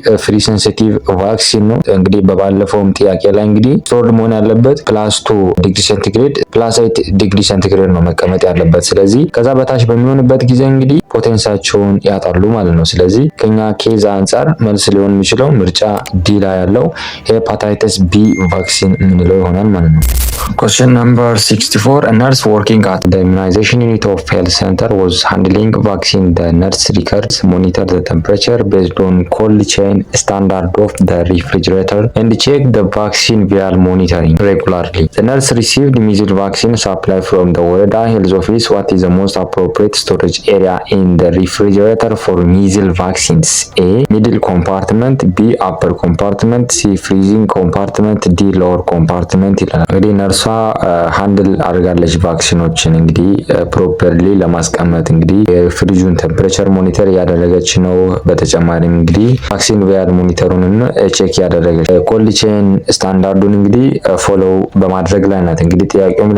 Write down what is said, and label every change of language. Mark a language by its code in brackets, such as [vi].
[am] ፍሪ ሴንሲቲቭ ቫክሲን ነው። እንግዲህ በባለፈውም ጥያቄ ላይ እንግዲህ ስቶርድ መሆን ያለበት +2 ዲግሪ ሴንቲግሬድ +8 ዲግሪ ሴንቲግሬድ ነው መቀመጥ ያለበት። ስለዚህ ከዛ በታች በሚሆንበት ጊዜ እንግዲህ ፖቴንሳቸውን ያጣሉ ማለት ነው። ስለዚህ ከኛ ኬዝ አንጻር መልስ ሊሆን የሚችለው ምርጫ ዲ ላይ ያለው ሄፓታይተስ ቢ ቫክሲን የምንለው ይሆናል ማለት ነው። [en] Question number 64. A nurse working at the immunization unit of health center was handling vaccine. The nurse records monitor the temperature based on cold chain standard of the refrigerator and check the vaccine vial monitoring regularly. The nurse received measles vaccine supply from the Woreda Health Office. What is the most appropriate storage area in the refrigerator for measles vaccines? A. Middle compartment, B. upper compartment, C. freezing compartment, D. lower compartment [am] ይላል። እንግዲህ ነርሷ ሃንድል አድርጋለች ቫክሲኖችን እንግዲህ ፕሮፐርሊ ለማስቀመጥ እንግዲህ የፍሪጁን ቴምፕሬቸር ሞኒተር ያደረገች ነው። በተጨማሪም እንግዲህ ቫክሲን ቪያል ሞኒተሩን ቼክ ያደረገች ኮልድ ቼን ስታንዳርዱን እንግዲህ ፎሎ በማድረግ ላይ ናት። እንግዲህ ጥያቄው